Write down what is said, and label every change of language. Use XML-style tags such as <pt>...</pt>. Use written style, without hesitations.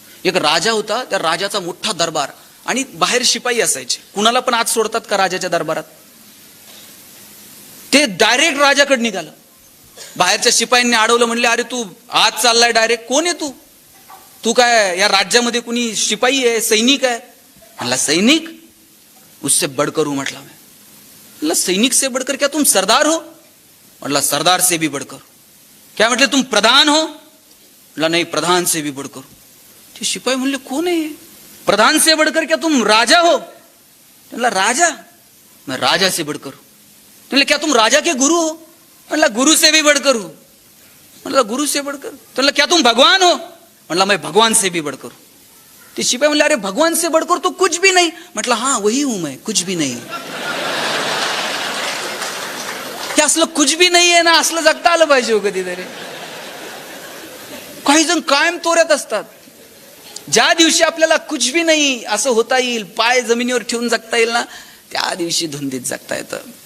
<mr>एक राजा होता, त्या राजाचा मोठा दरबार आणि बाहेर शिपाई असायचे. कुणाला पण आत सोडतात का राजाच्या दरबारात? ते डायरेक्ट राजाकडे निघालं. बाहेरच्या शिपायांनी अडवलं, म्हणले, अरे तू आत चाललाय डायरेक्ट, कोण आहे तू? तू काय या राज्यामध्ये कुणी शिपाई आहे, सैनिक आहे? म्हणला,</mr> <hi>सैनिक? उससे बढ़कर हूं. म्हटला, सैनिक से बढ़कर क्या तुम सरदार हो? म्हटला, सरदार से भी बढ़कर. क्या म्हटले, तुम प्रधान हो? म्हटला,</hi> <mr>नाही,</mr> <hi>प्रधान से भी बढ़कर.</hi> <mr>ते शिपाई म्हणले, कोण आहे?</mr> <hi>प्रधान से बढ़कर क्या तुम राजा हो? म्हटला, राजा? मैं राजा से बढ़कर. म्हटले, क्या तुम राजा के गुरु हो? म्हटला, गुरु से भी बढ़कर हूं. म्हटला, गुरु से बढ़कर. म्हटला, क्या तुम भगवान हो? म्हटला, मैं भगवान से भी बढ़कर.</hi> <mr>ते शिपाई म्हणले,</mr> <hi>अरे भगवान से बढ़कर तो कुछ भी नहीं. म्हटलं, हाँ वही हूं मैं, कुछ भी नहीं.</hi> <mr>हे असलं</mr> <hi>कुछ भी</hi> <mr>नाही आहे ना, असलं जगता आलं पाहिजे हो कधीतरी. काही जण कायम तोऱ्यात असतात. ज्या दिवशी आपल्याला</mr> <hi>कुछ भी</hi> <mr>नाही असं होता येईल, पाय जमिनीवर ठेवून जगता येईल ना, त्या दिवशी धुंदीत जगता येतं.</mr>